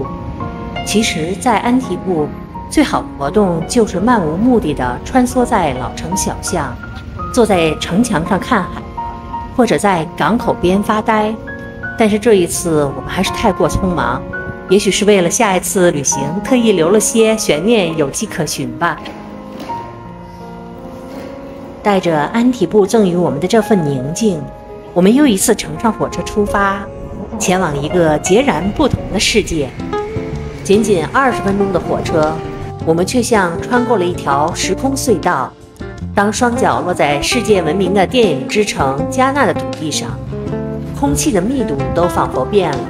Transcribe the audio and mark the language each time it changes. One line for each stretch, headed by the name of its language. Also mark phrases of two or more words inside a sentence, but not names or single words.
Chinese: 其實在安提布，最好的活動就是漫無目的地穿梭在老城小巷，坐在城牆上看海，或者在港口邊發呆。但是這一次我們還是太過匆忙，也許是為了下一次旅行特意留了些懸念有跡可循吧。帶着安提布贈予我們的這份寧靜，我們又一次乘上火車出發，前往一個截然不同的世界。僅僅20分鐘的火車，我們卻像穿過了一條時空隧道。當雙腳落在世界聞名的電影之城加納的土地上，空氣的密度都仿佛變了。